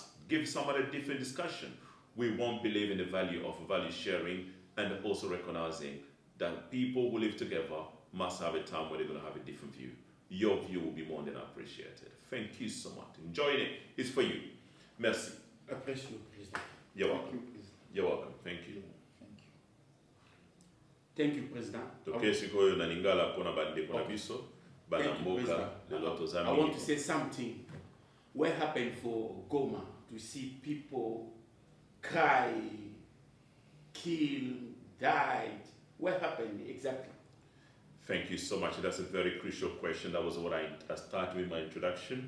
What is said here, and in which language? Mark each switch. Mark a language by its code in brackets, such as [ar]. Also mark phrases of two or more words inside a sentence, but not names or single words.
[en] Give somebody a different discussion. We won't believe in the value of value sharing and also recognizing that people who live together must have a time where they're going to have a different view. Your view will be more than appreciated. Thank you so much. Enjoying it. It's for you. Merci. Appreciate you, President. You're Thank welcome. you, President. You're welcome. Thank you. Thank you, President. [ln] Toke sikoyo na lingala pona bande pona biso bana [en] Thank you, [ln] mboka [en] President. [ln] leloto [en] I [ln] zami. [en] want to say something. What happened for Goma to see people cry, kill, died? What happened exactly? Thank you so much. That's a very crucial question. That was what I started with my introduction.